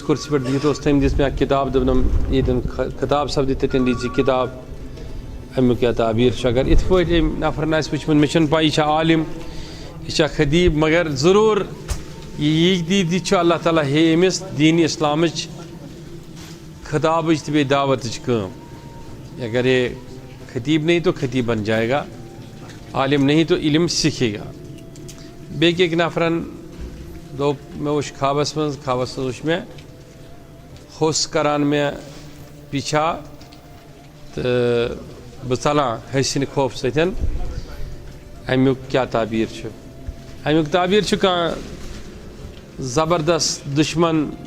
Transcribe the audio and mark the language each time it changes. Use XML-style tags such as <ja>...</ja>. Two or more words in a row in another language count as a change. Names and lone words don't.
<ks>کُرسی پٮ۪ٹھ بِہِتھ اوس تٔمۍ دِژ مےٚ اکھ کِتاب دوٚپنم ییٚتٮ۪ن خطاب سپدِ تتٮ۪ن دیٖزِ یہِ کِتاب امیُک کیٛاہ تعبیٖر چھُ اگر یِتھ پٲٹھۍ أمۍ نفرن آسہِ وٕچھمُت مےٚ چھُنہٕ پاے یہِ چھا عالِم یہِ چھا خدیٖب مگر ضروٗر یہِ چھُ</ks> <ar>اللہ تعالیٰ</ar> <ks>ہے أمِس دیٖنِ اِسلامٕچ خطابٕچ تہٕ بیٚیہِ دعوتٕچ کٲم</ks> <ur>اگر یہ خطیب نہیں تو خطیب بن جائے گا عالم نہیں تو علم سیکھے گا</ur> <ks>بیٚیہِ أکۍ نفرن دوٚپ مےٚ وٕچھ خوابس منٛز وٕچھ مےٚ ہوٚس کران مےٚ پیچھا تہٕ بہٕ ژلان ۂسِنہِ خوف سۭتۍ امیُک کیٛاہ تعبیٖر چھُ امیُک تعبیٖر چھُ کانٛہہ زبردست دُشمن</ks>